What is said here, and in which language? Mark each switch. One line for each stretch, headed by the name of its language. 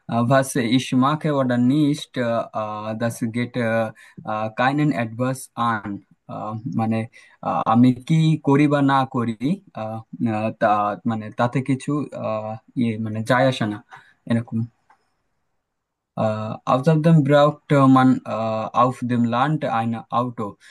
German: Was ich mache oder nicht, das geht keinen etwas an.
Bangla: মানে আমি কি করি বা না করি, আহ, তা মানে তাতে কিছু মানে যায় আসে না এরকম।
German: Außerdem braucht man auf dem Land ein Auto.